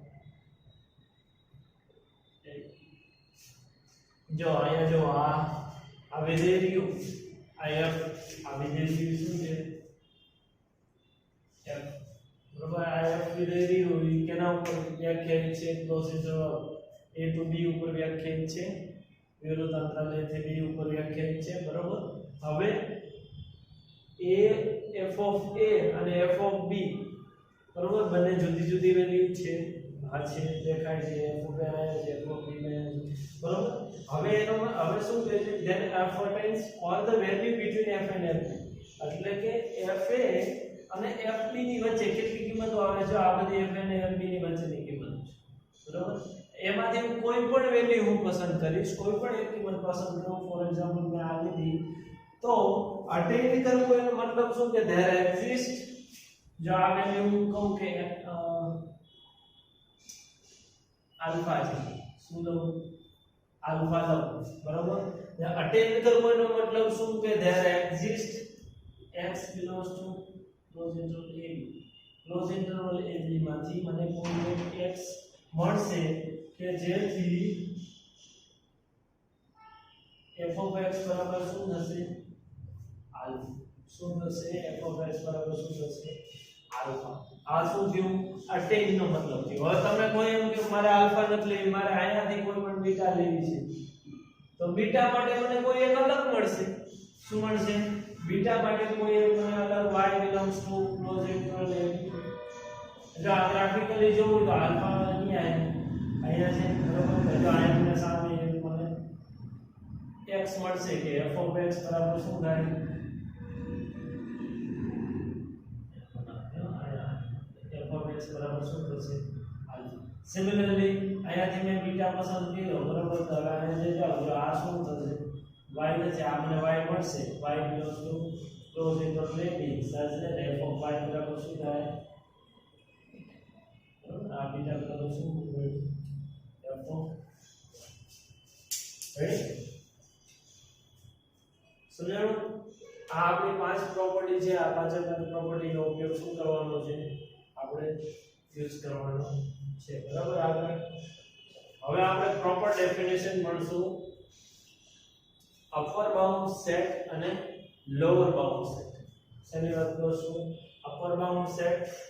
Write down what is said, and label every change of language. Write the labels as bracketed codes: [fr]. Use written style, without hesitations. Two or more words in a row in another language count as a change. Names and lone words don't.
[gu] જો અહીંયા જો આ વિધેય રહ્યું આ f આ વિધેય રહ્યું શું છે f બરાબર આ f વિધેય રહ્યું એ કેના ઉપર વ્યાખ્યાયિત છે [en] close interval a to b [gu] ઉપર વ્યાખ્યાયિત છે વિરુદ્ધ અંતરાલ a થી b ઉપર વ્યાખ્યાયિત છે બરાબર હવે a [en] f of a [gu] અને [en] f of b [gu] બરાબર બંને જુદી જુદી વેલ્યુ છે આ છે દેખાય છે [en] f of a [gu] છે f of b બરાબર હવે એનો હવે શું કહે છે [en] then f attains all the value between f and f [gu] એટલે કે f a અને f b ની વચ્ચે કેટલી કિંમતો આવે છે આ બધી f અને f b ની વચ્ચેની કિંમત છે બરાબર એમાંથી કોઈ પણ વેલ્યુ હું પસંદ કરીશ કોઈ પણ એક કિંમત પસંદ કરું [en] for example [gu] મેં આ લીધી તો અટેઇન કરવું એનો મતલબ શું કે [en] there exist [gu] જો આ વેલ્યુ હું કહું કે આલ્ફા છે શું લઉં આલ્ફા લઉં બરાબર અટેઇન કરવું એનો મતલબ શું કે [en] there exist x belongs to closed interval a close interval a b [gu] માંથી મને કોઈ એક x મળશે કે જેથી [en] f of x [gu] બરાબર શું થશે આલ્ફા શું થશે [en] f of x [gu] બરાબર શું થશે આલ્ફા આ શું થયું અટેઇન નો મતલબ થયો હવે તમે કોઈ એમ કે મારે આલ્ફા નથી લેવી મારે આયાથી કોઈ પણ બીટા લેવી છે તો બીટા માટે મને કોઈ એક અલગ મળશે શું મળશે બીટા માટે કોઈ એક મને અલગ [en] y belongs to closed interval a [gu] જો આ ગ્રાફિકલી જોવું તો આલ્ફા અહીંયા છે બરાબર તો આની સામે મને x મળશે કે [en] f of x [gu] બરાબર શું થાય [en] f of x [gu] બરાબર શું થશે આલ્ફા સિમિલરલી અહીંયાથી મેં બીટા પસંદ કર્યો બરાબર તો હવે આને જે જાવ જો આ શું થશે y છે આ મને y મળશે [en] y belongs to closed interval a b such that f of y [gu] બરાબર શું થાય આ બીટા બરાબર શું [en] f of ready [gu] સમજાણું આ આપણી પાંચ પ્રોપર્ટી છે આ પાંચ પ્રોપર્ટીનો ઉપયોગ શું કરવાનો છે આપણે યુઝ કરવાનો છે બરાબર આગળ હવે આપણે [en] proper definition [gu] મળશું [en] upper bound set [gu] અને [en] lower bound set [gu] શેની વાત કરશું [en] upper bound set